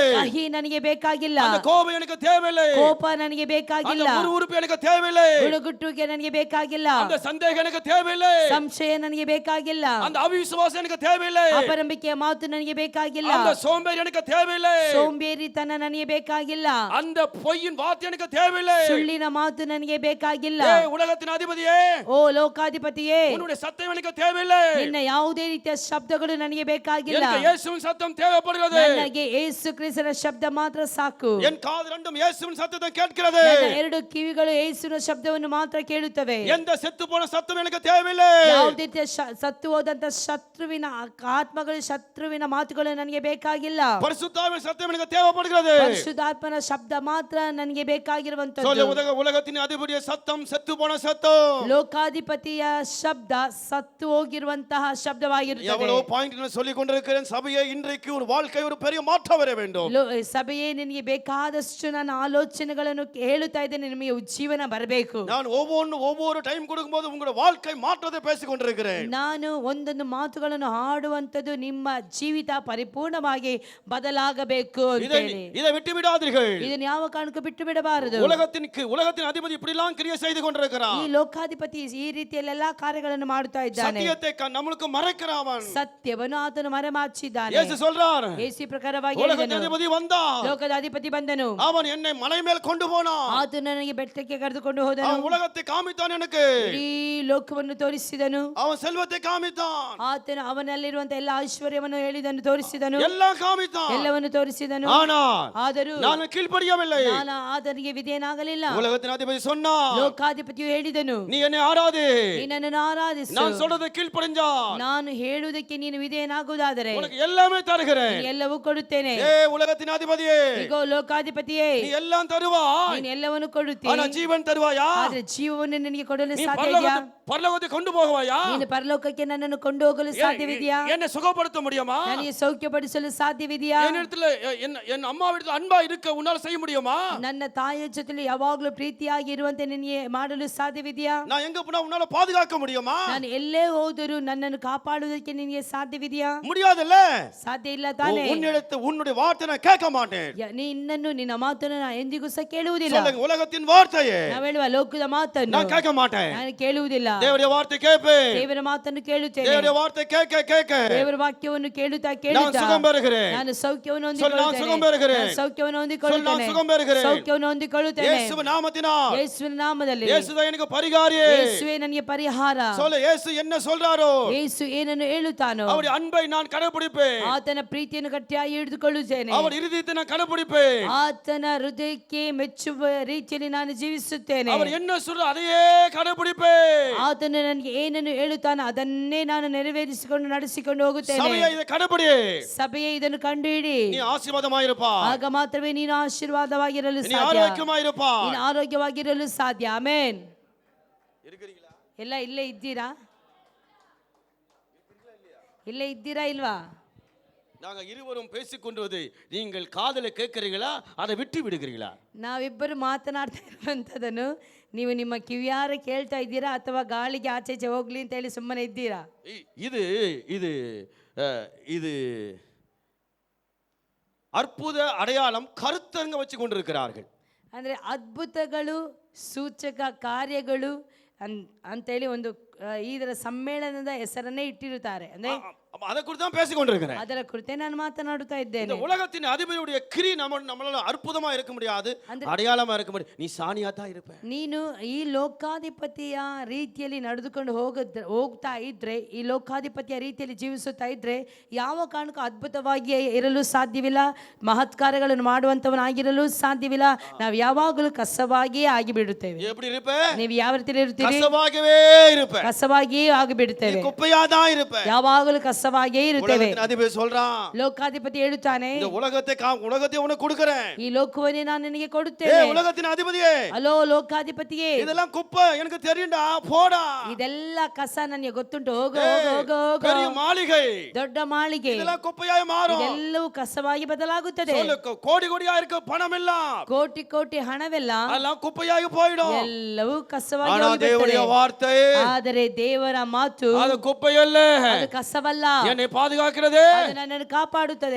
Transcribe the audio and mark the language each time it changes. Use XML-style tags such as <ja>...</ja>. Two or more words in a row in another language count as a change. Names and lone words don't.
<kn>ಕಹಿ ನನಗೆ ಬೇಕಾಗಿಲ್ಲ.</kn> <ta>அந்த கோபம் எனக்கு தேவையில்லை.</ta> <kn>ಕೋಪ ನನಗೆ</kn> <ta>அந்த</ta> <kn>ಬೇಕಾಗಿಲ್ಲ.</kn> <ta>முறுமுறுப்பு எனக்கு தேவையில்லை.</ta> <kn>ಗುಡುಗುಟ್ಟುವಿಕೆ ನನಗೆ ಬೇಕಾಗಿಲ್ಲ.</kn> <ta>அந்த சந்தேகம் எனக்கு தேவையில்லை.</ta> <kn>ಸಂಶಯ ನನಗೆ ಬೇಕಾಗಿಲ್ಲ.</kn> <ta>அந்த அவிசுவாசம் எனக்கு தேவையில்லை.</ta> <kn>ಅಪನಂಬಿಕೆಯ ಮಾತು ನನಗೆ ಬೇಕಾಗಿಲ್ಲ.</kn> <ta>அந்த சோம்பேறி எனக்கு தேவையில்லை.</ta> <kn>ಸೋಂಬೇರಿತನ ನನಗೆ ಬೇಕಾಗಿಲ್ಲ.</kn> <ta>அந்த பொய்யின் வார்த்தை எனக்கு தேவையில்லை.</ta> <kn>ಸುಳ್ಳಿನ ಮಾತು ನನಗೆ ಬೇಕಾಗಿಲ್ಲ.</kn> <ta>ஏய் உலகத்தின் அதிபதியே,</ta> <kn>ಓ ಲೋಕಾಧಿಪತಿಯೇ,</kn> <ta>உன்னுடைய சத்தம் எனக்கு தேவையில்லை.</ta> <kn>ನಿನ್ನ ಯಾವುದೇ ರೀತಿಯ ಶಬ್ದಗಳು ನನಗೆ ಬೇಕಾಗಿಲ್ಲ.</kn> <ta>எனக்கு இயேசுவின் சத்தம் தேவைப்படுகிறது.</ta> <kn>ನನಗೆ ಯೇಸು ಕ್ರಿಸ್ತನ ಶಬ್ದ ಮಾತ್ರ ಸಾಕು.</kn> <ta>என் காது ரெண்டும் இயேசுவின் சத்தத்தை கேட்கிறது.</ta> <kn>ನನ್ನ ಎರಡು ಕಿವಿಗಳು ಯೇಸುವಿನ ಶಬ್ದವನ್ನು ಮಾತ್ರ ಕೇಳುತ್ತವೆ.</kn> <ta>எந்த செத்து போன சத்தம் எனக்கு தேவையில்லை.</ta> <kn>ಯಾವುದೇ ರೀತಿಯ ಸತ್ತು ಹೋದಂತ ಶತ್ರುವಿನ ಆತ್ಮಗಳು, ಶತ್ರುವಿನ ಮಾತುಗಳು ನನಗೆ ಬೇಕಾಗಿಲ್ಲ.</kn> <ta>பரிசுத்தாவின் சத்தம் எனக்கு தேவைப்படுகிறது.</ta> <kn>ಪರಿಶುದ್ಧಾತ್ಮನ ಶಬ್ದ ಮಾತ್ರ ನನಗೆ ಬೇಕಾಗಿರುವಂತದ್ದು.</kn> <ta>சொல்ல, உலகத்தின் அதிபதிய சத்தம் செத்து போன சத்தம்.</ta> <kn>ಲೋಕಾಧಿಪತಿಯ ಶಬ್ದ ಸತ್ತು ಹೋಗಿರುವಂತಹ ಶಬ್ದವಾಗಿರುತ್ತದೆ.</kn> <ta>எவ்வளவு பாயிண்ட் சொல்லி கொண்டிருக்கிறேன். சபையே, இன்றைக்கு ஒரு வாழ்க்கை ஒரு பெரிய மாற்றம் வர வேண்டும்.</ta> <kn>ಸಭೆಯೇ, ನಿನಗೆ ಬೇಕಾದಷ್ಟು ನನ್ನ ಆಲೋಚನೆಗಳನ್ನು ಹೇಳುತ್ತಾ ಇದ್ದೇನೆ. ನಿಮಗೆ ಉಜ್ಜೀವನ ಬರಬೇಕು.</kn> <ta>நான் ஒவ்வொரு டைம் கொடுக்கும்போது உங்களுடைய வாழ்க்கை மாற்றத்தை பேசிக் கொண்டிருக்கிறேன்.</ta> <kn>ನಾನು ಒಂದೊಂದು ಮಾತುಗಳನ್ನು ಹಾಡುವಂತದ್ದು ನಿಮ್ಮ ಜೀವಿತ ಪರಿಪೂರ್ಣವಾಗಿ ಬದಲಾಗಬೇಕು ಅಂತ ಹೇಳಿ.</kn> <ta>இதை விட்டு விடாதீர்கள்.</ta> <kn>ಇದನ್ನು ಯಾವ ಕಾರಣಕ್ಕೂ ಬಿಟ್ಟು ಬಿಡಬಾರದು.</kn> <ta>உலகத்தின் அதிபதி இப்படி எல்லாம் கிரியை செய்து கொண்டிருக்கிறான்.</ta> <kn>ಈ ಲೋಕಾಧಿಪತಿ ಈ ರೀತಿಯಲ್ಲಿ ಎಲ್ಲಾ ಕಾರ್ಯಗಳನ್ನು ಮಾಡುತ್ತಾ ಇದ್ದಾನೆ.</kn> <ta>சத்தியத்தை நம்மளுக்கு மறைக்கிறான்.</ta> <kn>ಸತ್ಯವನ್ನು ಆತನು ಮರೆಮಾಚಿದ್ದಾನೆ.</kn> <ta>இயேசு சொல்றார்,</ta> <kn>ಯೇಸು ಪ್ರಕಾರವಾಗಿ</kn> <ta>உலகத்தின் அதிபதி வந்தான்.</ta> <kn>ಲೋಕದ ಅಧಿಪತಿ ಬಂದನು.</kn> <ta>அவன் என்னை மலை மேல் கொண்டு போனான்.</ta> <kn>ಆತನು ನನಗೆ ಬೆಟ್ಟಕ್ಕೆ ಕರೆದುಕೊಂಡು ಹೋದನು.</kn> <ta>அவன் உலகத்தை காமித்தான். எனக்கு</ta> <kn>ಇಡೀ ಲೋಕವನ್ನು ತೋರಿಸಿದನು.</kn> <ta>அவன் செல்வத்தை காமித்தான்.</ta> <kn>ಆತನು ಅವನಲ್ಲಿರುವಂತ ಎಲ್ಲ ಐಶ್ವರ್ಯವನ್ನು ಹೇಳಿದನು, ತೋರಿಸಿದನು.</kn> <ta>எல்லாம் காமித்தான்.</ta> <kn>ಎಲ್ಲವನ್ನು ತೋರಿಸಿದನು. ಆದರೂ</kn> <ta>நான் கீழ்ப்படியவில்லை.</ta> <kn>ನಾನು ಆತನಿಗೆ ವಿಧೇಯನಾಗಲಿಲ್ಲ.</kn> <ta>உலகத்தின் அதிபதி சொன்னான்,</ta> <kn>ಲೋಕಾಧಿಪತಿಯು ಹೇಳಿದನು,</kn> <ta>நீ என்னை ஆராதி.</ta> <kn>ನೀನು ನನ್ನನ್ನು ಆರಾಧಿಸು.</kn> <ta>நான் சொல்றதை கீழ்ப்படிஞ்சால்</ta> <kn>ನಾನು ಹೇಳುವುದಕ್ಕೆ ನೀನು ವಿಧೇಯನಾಗುವುದಾದರೆ</kn> <ta>உனக்கு எல்லாமே தருகிறேன்.</ta> <kn>ನೀನು ಎಲ್ಲವೂ ಕೊಡುತ್ತೇನೆ.</kn> <ta>ஏ உலகத்தின் அதிபதியே,</ta> <kn>ಇಗೋ ಲೋಕಾಧಿಪತಿಯೇ,</kn> <ta>நீ எல்லாம் தருவாய்,</ta> <kn>ನೀನು ಎಲ್ಲವನ್ನು ಕೊಡುತ್ತಿ.</kn> <ta>ஆனா ஜீவன் தருவாயா?</ta> <kn>ಆದ್ರೆ ಜೀವವನ್ನು ನನಗೆ ಕೊಡಲು</kn> <ta>நீ</ta> <kn>ಸಾಧ್ಯ ಇದೆಯಾ?</kn> <ta>பரலோகத்தை கொண்டு போகவாயா?</ta> <kn>ನೀನು ಪರಲೋಕಕ್ಕೆ ನನ್ನನ್ನು ಕೊಂಡು ಹೋಗಲು ಸಾಧ್ಯವಿದೆಯಾ?</kn> <ta>என்னை சுகப்படுத்த முடியுமா?</ta> <kn>ನನಗೆ ಸೌಖ್ಯಪಡಿಸಲು ಸಾಧ್ಯವಿದೆಯಾ?</kn> <ta>என் அம்மா வீட்டில் அன்பா இருக்க உன்னால செய்ய முடியுமா?</ta> <kn>ನನ್ನ ತಾಯಿಯ ಜೊತೆಲಿ ಯಾವಾಗಲೂ ಪ್ರೀತಿಯಾಗಿ ಇರುವಂತೆ ನಿನಗೆ ಮಾಡಲು ಸಾಧ್ಯವಿದೆಯಾ?</kn> <ta>நான் எங்க போனா உன்னால பாதுகாக்க முடியுமா?</ta> <kn>ನಾನು ಎಲ್ಲೇ ಹೋದರೂ ನನ್ನನ್ನು ಕಾಪಾಡುವುದಕ್ಕೆ ನಿನಗೆ ಸಾಧ್ಯವಿದೆಯಾ?</kn> <ta>முடியாதுல்ல.</ta> <kn>ಸಾಧ್ಯ ಇಲ್ಲ ತಾನೇ.</kn> <ta>உன்னுடைய வார்த்தை நான் கேட்க மாட்டேன்.</ta> <kn>ನಿನ್ನನ್ನು ನಿನ್ನ ಮಾತನ್ನು ನಾನು ಎಂದಿಗೂ ಸಹ ಕೇಳುವುದಿಲ್ಲ.</kn> <ta>சொல்லுங்க, உலகத்தின் வார்த்தையே</ta> <kn>ನಾವು ಹೇಳುವ ಲೋಕದ ಮಾತನ್ನು</kn> <ta>நான் கேட்க மாட்டேன்.</ta> <kn>ನಾನು ಕೇಳುವುದಿಲ್ಲ.</kn> <ta>தேவனுடைய வார்த்தை கேட்பேன்.</ta> <kn>ದೇವರ ಮಾತನ್ನು ಕೇಳುತ್ತೇನೆ.</kn> <ta>தேவனுடைய வார்த்தை கேட்க</ta> <kn>ದೇವರ ವಾಕ್ಯವನ್ನು ಕೇಳುತ್ತಾ</kn> <ta>நான்</ta> <kn>ಕೇಳುತ್ತಾ</kn> <ta>சுகம் பெறுகிறேன்.</ta> <kn>ನಾನು ಸೌಖ್ಯವನ್ನು</kn> <ta>நான் சுகம் பெறுகிறேன்.</ta> <kn>ಹೊಂದಿಕೊಳ್ಳುತ್ತೇನೆ. ಸೌಖ್ಯವನ್ನು</kn> <ta>நான்</ta> <kn>ಹೊಂದಿಕೊಳ್ಳುತ್ತೇನೆ.</kn> <ta>சுகம் பெறுகிறேன்.</ta> <kn>ಸೌಖ್ಯವನ್ನು ಹೊಂದಿಕೊಳ್ಳುತ್ತೇನೆ.</kn> <ta>இயேசுவின் நாமத்தினால்,</ta> <kn>ಯೇಸುವಿನ ನಾಮದಲ್ಲಿ.</kn> <ta>இயேசுதான் எனக்கு பரிகாரி.</ta> <kn>ಯೇಸುವೇ ನನಗೆ ಪರಿಹಾರ.</kn> <ta>சொல்லு, இயேசு என்ன சொல்றாரோ</ta> <kn>ಯೇಸು ಏನನ್ನು ಹೇಳುತ್ತಾನೋ</kn> <ta>அவருடைய அன்பை நான் கடைபிடிப்பேன்.</ta> <kn>ಆತನ ಪ್ರೀತಿಯನ್ನು ಗಟ್ಟಿಯಾಗಿ ಹಿಡಿದುಕೊಳ್ಳುತ್ತೇನೆ.</kn> <ta>அவர் இருதயத்தை நான் கடைபிடிப்பேன்.</ta> <kn>ಆತನ ಹೃದಯಕ್ಕೆ ಮೆಚ್ಚುವ ರೀತಿಯಲ್ಲಿ ನಾನು ಜೀವಿಸುತ್ತೇನೆ.</kn> <ta>அவர் என்ன சொல்ற அதையே கடைபிடிப்பேன்.</ta> <kn>ಆತನು ನನಗೆ ಏನನ್ನು ಹೇಳುತ್ತಾನೋ ಅದನ್ನೇ ನಾನು ನೆರವೇರಿಸಿಕೊಂಡು ನಡೆಸಿಕೊಂಡು ಹೋಗುತ್ತೇನೆ.</kn> <ta>சபையை இதை கடைபிடி.</ta> <kn>ಸಭೆಯೇ ಇದನ್ನು ಕಂಡುಹಿಡಿ.</kn> <ta>நீ ஆசீர்வாதமாயிருப்பாய்.</ta> <kn>ಆಗ ಮಾತ್ರವೇ ನೀನು ಆಶೀರ್ವಾದವಾಗಿರಲು</kn> <ta>நீ</ta> <kn>ಸಾಧ್ಯ.</kn> <ta>ஆரோக்கியமாயிருப்பாய்.</ta> <kn>ನೀನು ಆರೋಗ್ಯವಾಗಿರಲು ಸಾಧ್ಯ. ಆಮೆನ್.</kn> <ta>இருக்கிறீங்களா?</ta> <kn>ಎಲ್ಲ ಇಲ್ಲೇ ಇದ್ದೀರಾ? ಇಲ್ಲೇ ಇದ್ದೀರಾ ಇಲ್ವಾ?</kn> <ta>நாங்க இருவரும் பேசிக்கொண்டுவது நீங்கள் காதலை கேட்கிறீங்களா, அதை விட்டு விடுகிறீங்களா?</ta> <kn>ನಾವಿಬ್ಬರು ಮಾತನಾಡ್ತಾ ಇರುವಂಥದ್ದನ್ನು ನೀವು ನಿಮ್ಮ ಕಿವಿಯಾರ ಕೇಳ್ತಾ ಇದ್ದೀರಾ ಅಥವಾ ಗಾಳಿಗೆ ಆಚೆ ಹೋಗ್ಲಿ ಅಂತ ಹೇಳಿ ಸುಮ್ಮನೆ ಇದ್ದೀರಾ?</kn> <ta>இது இது இது அற்புத அடையாளம் கருத்தரங்க வச்சு கொண்டிருக்கிறார்கள்.</ta> <kn>ಅಂದರೆ ಅದ್ಭುತಗಳು ಸೂಚಕ ಕಾರ್ಯಗಳು ಅಂತೇಳಿ ಒಂದು ಇದರ ಸಮ್ಮೇಳನದ ಹೆಸರನ್ನೇ ಇಟ್ಟಿರುತ್ತಾರೆ. ಅಂದ್ರೆ</kn> <ta>அதை குறித்து தான் பேசிக் கொண்டிருக்கிறேன்.</ta> <kn>ಅದರ ಕುರಿತೇ ನಾನು ಮಾತನಾಡುತ್ತಾ ಇದ್ದೇನೆ.</kn> <ta>இந்த உலகத்தின் அதிபதியுடைய கிரி நம்மளால அற்புதமா இருக்க முடியாது, அடையாளமா இருக்க முடியாது. நீ சாணியா தான் இருப்ப.</ta> <kn>ನೀನು ಈ ಲೋಕಾಧಿಪತಿಯ ರೀತಿಯಲ್ಲಿ ನಡೆದುಕೊಂಡು ಹೋಗ್ತಾ ಇದ್ರೆ, ಈ ಲೋಕಾಧಿಪತಿಯ ರೀತಿಯಲ್ಲಿ ಜೀವಿಸುತ್ತಾ ಇದ್ರೆ ಯಾವ ಕಾರಣಕ್ಕೂ ಅದ್ಭುತವಾಗಿ ಇರಲು ಸಾಧ್ಯವಿಲ್ಲ, ಮಹತ್ಕಾರ್ಯಗಳನ್ನು ಮಾಡುವಂತವನಾಗಿರಲು ಸಾಧ್ಯವಿಲ್ಲ. ನಾವು ಯಾವಾಗಲೂ ಕಸವಾಗಿಯೇ ಆಗಿಬಿಡುತ್ತೇವೆ.</kn> <ta>எப்படி இருப்ப?</ta> <kn>ನೀವು ಯಾವ ರೀತಿಯಲ್ಲಿ ಇರ್ತೀರಿ?</kn> <ta>கசவாகவே இருப்ப.</ta> <kn>ಕಸವಾಗಿಯೇ ಆಗಿಬಿಡುತ್ತೇವೆ.</kn> <ta>குப்பையா தான் இருப்ப.</ta> <kn>ಯಾವಾಗಲೂ ಕಸವಾಗಿಯೇ ಇರುತ್ತೇವೆ.</kn> <ta>அதிபதி சொல்றான்,</ta> <kn>ಲೋಕಾಧಿಪತಿ ಹೇಳುತ್ತಾನೆ,</kn> <ta>இந்த உலகத்தை உனக்கு கொடுக்கிறேன்.</ta> <kn>ಈ ಲೋಕವನ್ನೇ ನಾನು ನಿನಗೆ</kn> <ta>ஏ</ta> <kn>ಕೊಡುತ್ತೇನೆ.</kn> <ta>உலகத்தின் அதிபதியே,</ta> <kn>ಅಲೋ ಲೋಕಾಧಿಪತಿಯೇ,</kn> <ta>இதெல்லாம் குப்பை எனக்கு தெரியும்டா, போடா.</ta> <kn>ಇದೆಲ್ಲ ಕಸ ನನಗೆ ಗೊತ್ತುಂಟು, ಹೋಗು ಹೋಗು ಹೋಗು ಹೋಗು.</kn> <ta>பெரிய மாளிகை,</ta> <kn>ದೊಡ್ಡ ಮಾಳಿಗೆ,</kn> <ta>இதெல்லாம் குப்பையாய் மாறும்.</ta> <kn>ಇದೆಲ್ಲವೂ ಕಸವಾಗಿ ಬದಲಾಗುತ್ತದೆ.</kn> <ta>கோடி கோடியா இருக்க பணம் எல்லாம்,</ta> <kn>ಕೋಟಿ ಕೋಟಿ ಹಣವೆಲ್ಲ</kn> <ta>அதெல்லாம் குப்பையாகி போயிடும்.</ta> <kn>ಎಲ್ಲವೂ ಕಸವಾಗಿ</kn> <ta>ஆனா</ta> <kn>ಹೋಗಿಬಿಡುತ್ತದೆ.</kn> <ta>தேவனுடைய வார்த்தை</ta> <kn>ಆದರೆ ದೇವರ ಮಾತು</kn> <ta>அது குப்பை அல்ல.</ta> <kn>ಅದು ಕಸವಲ್ಲ.</kn> <ta>என்னை பாதுகாக்கிறது,</ta> <kn>ಅದು ನನ್ನನ್ನು ಕಾಪಾಡುತ್ತದೆ,</kn>